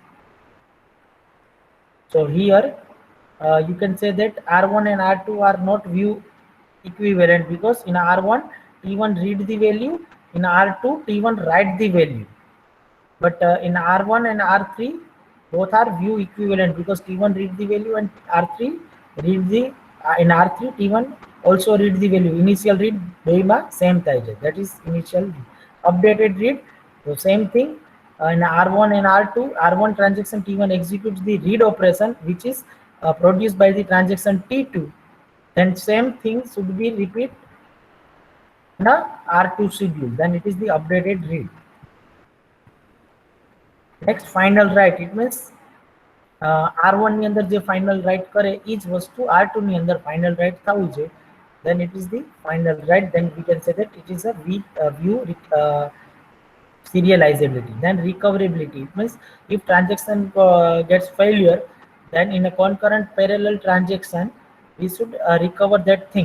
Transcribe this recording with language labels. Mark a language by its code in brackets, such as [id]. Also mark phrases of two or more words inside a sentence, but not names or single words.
[en] So here you can say that R1 and R2 are not view equivalent, because in R1 T1 read the value, in R2 T1 write the value. But in R1 and R3 both are view equivalent, because T1 read the value and R3 read the in R3 T1 also read the value. Initial read [gu] बेमा same થાય છે, [en] that is initial read. Updated read, the same thing. In R1 and R2, R1 transaction T1 executes the read operation which is produced by the transaction T2. Then same thing should be repeat in a R2 schedule. Then it is the updated read. Next, final write, it means [gu] R1 ની અંદર જે [en] final write [gu] કરે એ જ વસ્તુ R2 ની અંદર [en] final write [gu] થવું છે, [en] then it is the final write. Then we can say that it is a view serializability. Then recoverability, it means if transaction gets failure, then in a concurrent parallel transaction we should recover that thing.